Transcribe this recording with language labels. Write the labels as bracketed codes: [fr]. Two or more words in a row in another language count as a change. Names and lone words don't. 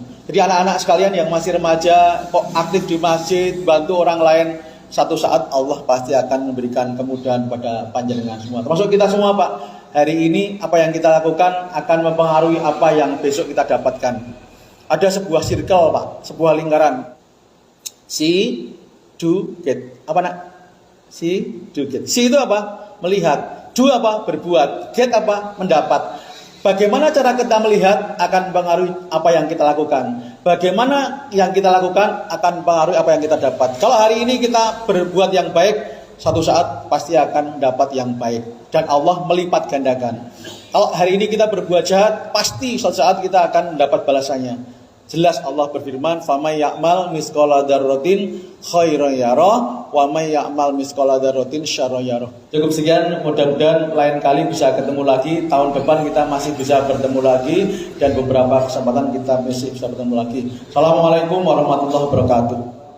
[id] Jadi anak-anak sekalian yang masih remaja, kok aktif di masjid, bantu orang lain, satu saat Allah pasti akan memberikan kemudahan pada panjenengan semua. Termasuk kita semua, Pak. Hari ini apa yang kita lakukan akan mempengaruhi apa yang besok kita dapatkan. Ada sebuah circle, Pak, sebuah lingkaran. [en] See, do, get. [id] Apa nak? [en] See, do, get. [id] See itu apa? Melihat. Do apa? Berbuat. Get apa? Mendapat. Bagaimana cara kita melihat akan mempengaruhi apa yang kita lakukan. Bagaimana yang kita lakukan akan mempengaruhi apa yang kita dapat. Kalau hari ini kita berbuat yang baik, satu saat pasti akan dapat yang baik. Dan Allah melipat gandakan. Kalau hari ini kita berbuat jahat, pasti suatu saat kita akan mendapat balasannya. Jelas Allah berfirman, [ar] "فمن يعمل مثقال ذرة خيرا يره ومن يعمل مثقال ذرة شرا يره." [id] Cukup sekian, mudah-mudahan lain kali bisa ketemu lagi. Tahun depan kita masih bisa bertemu lagi dan beberapa kesempatan kita masih bisa bertemu lagi. [ar] السلام عليكم ورحمة الله وبركاته.